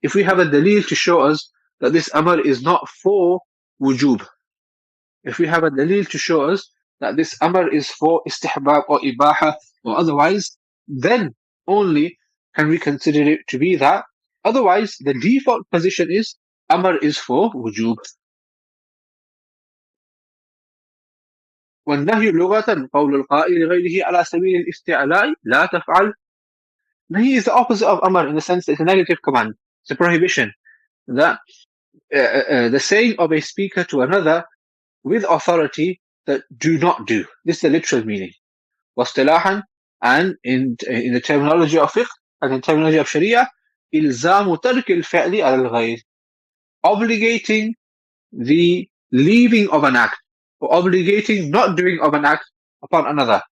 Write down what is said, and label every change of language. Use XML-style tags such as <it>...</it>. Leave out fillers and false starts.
<en>If we have a dalil to show us that this amr is not for wujub, if we have a dalil to show us that this amr is for istihbab or ibaha or otherwise, then only can we consider it to be that. Otherwise, the default position is amr is for wujub.</en> <ar>والنهي لغة قول القائل لغيره على سبيل الاستعلاء لا تفعل.</ar> <en>Nahi is the opposite of amr in the sense that it's a negative command. It's a prohibition. That the saying of a speaker to another with authority that do not do. This is the literal meaning.</en> <ar>واصطلاحا,</ar> <en>and in the terminology of fiqh and in terminology of sharia,</en> <ar>إلزام ترك الفعل على الغير,</ar> <en>obligating the leaving of an act or obligating not doing of an act upon another.</en>